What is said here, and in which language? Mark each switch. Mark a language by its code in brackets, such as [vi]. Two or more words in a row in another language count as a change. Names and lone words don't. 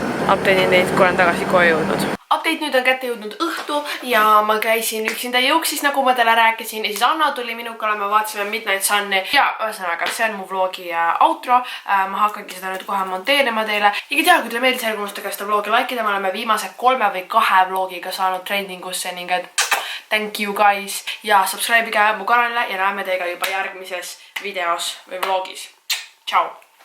[et] Update'in teid, kui olen tagasi koju jõudnud. Update nüüd on kätte jõudnud õhtu ja ma käisin üksinda jõuksis, nagu ma teile rääkisin ja siis Anna tuli minuga, me vaatasime Midnight Sun'i ja ühesõnaga, see on mu vlogi outro. Ma hakkangi seda nüüd kohe monteerima teile. Ja kui teha, kui teile meeldis, ärge unustage seda vlogi likeida, me oleme viimase 3 või 2 vlogiga saanud trendingusse ning et [en] thank you guys [et] ja subscribe'ige mu kanalile ja näeme teiega juba järgmises videos või vlogis. Ciao!